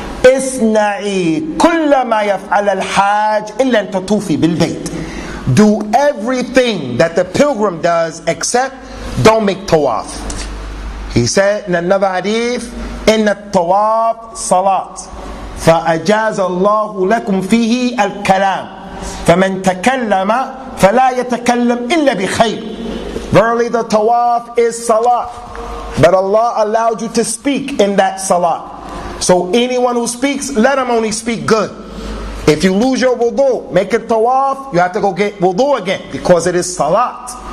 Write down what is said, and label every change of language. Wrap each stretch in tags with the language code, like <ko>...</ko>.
<ar>Isna'i kulla ma yaf'al al-hajj illa an tatufi bil bayt.</ar> <en>Do everything that the pilgrim does except don't make tawaf. He said in another hadith,</en> <ar>inna tawaf salat. فأجاز الله لكم فيه الكلام فمن تكلم فلا يتكلم إلا بخير.</ar> <en>Verily the tawaf is salat, but Allah allowed you to speak in that salat. So anyone who speaks, let him only speak good. If you lose your wudu, make it tawaf, you have to go get wudu again, because it is salat.</en>